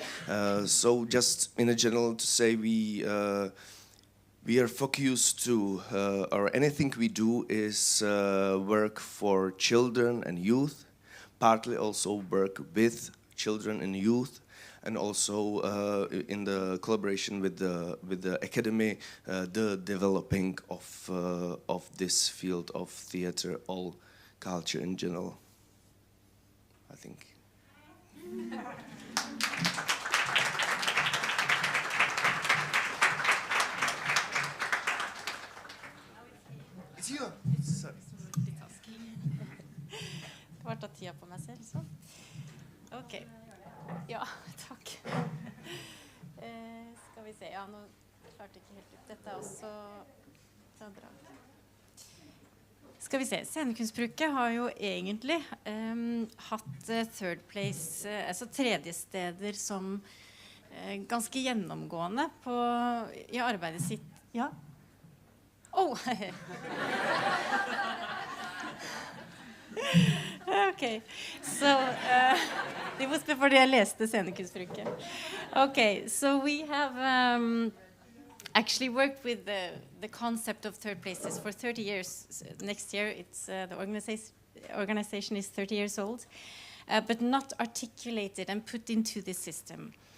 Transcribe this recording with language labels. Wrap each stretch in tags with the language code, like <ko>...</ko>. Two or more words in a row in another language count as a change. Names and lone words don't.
<en>So just in a general to say, we are focused to, or anything we do is work for children and youth, partly also work with children and youth, and also in the collaboration with the academy, the developing of this field of theater, all culture in general. I think. It's you. Sorry.</en> <no>Får ta tida på meg selv, så. Ok. Ja, takk. Skal vi se. Ja, nå klarte jeg ikke helt ut. Dette er også fra DRAK. Skal vi se, Scenekunstbruket har jo egentlig hatt</no> <en>Third Place,</en> <no>altså tredjesteder som ganske gjennomgående i arbeidet sitt. Ja?</no> <en>Oh! Okay, so it was before</en> <no>jeg leste</no> <en>Scenekunstbruket. Okay, so we have actually worked with the concept of third places for 30 years. Next year, it's the organization is 30 years old, but not articulated and put into the system.</en>